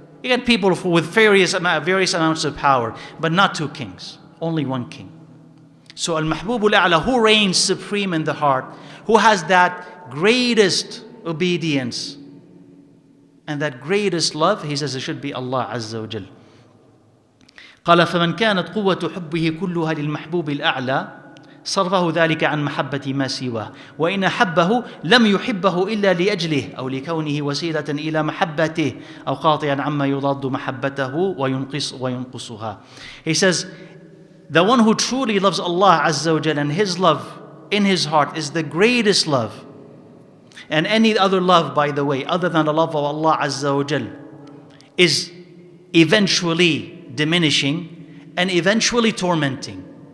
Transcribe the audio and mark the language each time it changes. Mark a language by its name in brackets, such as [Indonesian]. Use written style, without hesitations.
[English] You get people with various amounts of power, but not two kings, only one king. So Al-Mahbub Al-A'la, who reigns supreme in the heart, who has that greatest obedience and that greatest love, he says it should be Allah Azza wa Jal. [Arabic] قال فمن كانت قوة حبه كلها للمحبوب الأعلى صرفه ذلك عن محبة ما سواه وإن أحبه لم يحبه إلا لأجله أو لكونه وسيلة إلى محبته أو قاطعا عما يضاد محبته وينقصها. [English] He says, the one who truly loves Allah Azza wa Jal, and his love in his heart is the greatest love. And any other love, by the way, other than the love of Allah Azza wa Jal, is eventually diminishing and eventually tormenting.